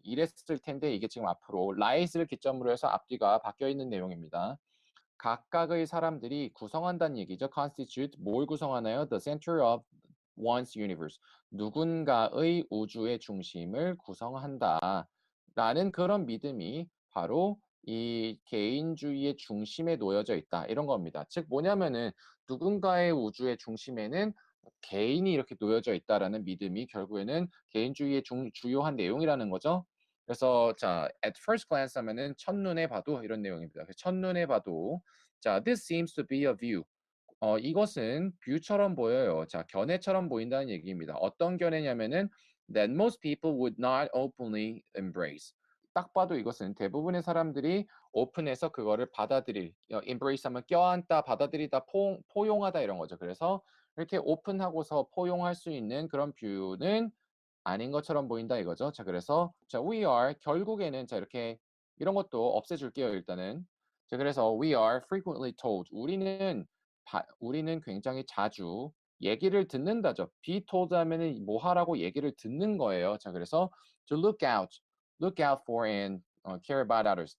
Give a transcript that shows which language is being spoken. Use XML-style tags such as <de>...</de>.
<ko>이랬을 텐데 이게 지금 앞으로 lies를 기점으로 해서 앞뒤가 바뀌어 있는 내용입니다. 각각의 사람들이 구성한다는 얘기죠. constitute 뭘 구성하나요?</ko> <en>The center of one's universe.</en> <ko>누군가의 우주의 중심을 구성한다. 라는 그런 믿음이 바로 이 개인주의의 중심에 놓여져 있다. 이런 겁니다. 즉 뭐냐면은 누군가의 우주의 중심에는 개인이 이렇게 놓여져 있다라는 믿음이 결국에는 개인주의의 주요한 내용이라는 거죠. 그래서 자,</ko> <en>at first glance</en> <ko>하면은 첫눈에 봐도 이런 내용입니다. 첫눈에 봐도 자,</ko> <en>this seems to be a view.</en> <ko>이것은 뷰처럼 보여요. 자, 견해처럼 보인다는 얘기입니다. 어떤 견해냐면은</ko> <en>that most people would not openly embrace.</en> <ko>딱 봐도 이것은 대부분의 사람들이 오픈해서 그거를 받아들일, embrace 하면 껴안다, 받아들이다, 포용하다 이런 거죠. 그래서 이렇게 오픈하고서 포용할 수 있는 그런 뷰는 아닌 것처럼 보인다 이거죠. 자, 그래서 자,</ko> <en>we are</en> <ko>결국에는 자, 이렇게 이런 것도 없애줄게요, 일단은. 자, 그래서</ko> <en>we are frequently told.</en> <ko>우리는 굉장히 자주 얘기를 듣는다죠. be told 하면은 뭐 하라고 얘기를 듣는 거예요. 자, 그래서</ko> <en>to look out for and care about others.</en>